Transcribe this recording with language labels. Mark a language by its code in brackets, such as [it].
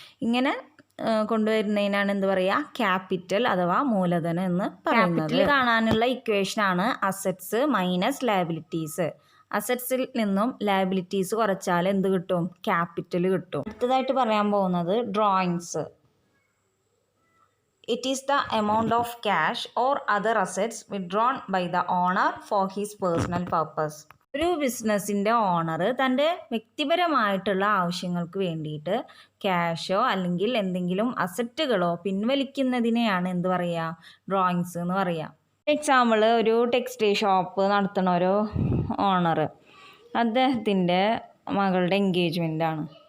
[ml] ഇങ്ങനെ കൊണ്ടുവരുന്നതിനാണ് എന്ത് പറയുക, ക്യാപിറ്റൽ അഥവാ മൂലധനം എന്ന് പറയുന്നത്. ക്യാപിറ്റൽ കാണാനുള്ള ഇക്വേഷനാണ് അസറ്റ്സ് മൈനസ് ലയബിലിറ്റീസ്. അസറ്റ്സിൽ നിന്നും ലയബിലിറ്റീസ് കുറച്ചാൽ എന്ത് കിട്ടും, ക്യാപിറ്റൽ കിട്ടും. അടുത്തതായിട്ട് പറയാൻ പോകുന്നത് drawings. [en] It is the amount of cash or other assets withdrawn by the owner for his personal purpose. [ml] ഒരു ബിസിനസ്സിൻ്റെ ഓണർ തൻ്റെ വ്യക്തിപരമായിട്ടുള്ള ആവശ്യങ്ങൾക്ക് വേണ്ടിയിട്ട് ക്യാഷോ അല്ലെങ്കിൽ എന്തെങ്കിലും അസറ്റുകളോ പിൻവലിക്കുന്നതിനെയാണ് എന്ത് പറയുക, ഡ്രോയിങ്സ് എന്ന് പറയുക. എക്സാമ്പിൾ, ഒരു ടെക്സ്റ്റൈൽ ഷോപ്പ് നടത്തുന്ന ഒരു ഓണർ, അദ്ദേഹത്തിൻ്റെ മകളുടെ എൻഗേജ്മെൻ്റാണ്.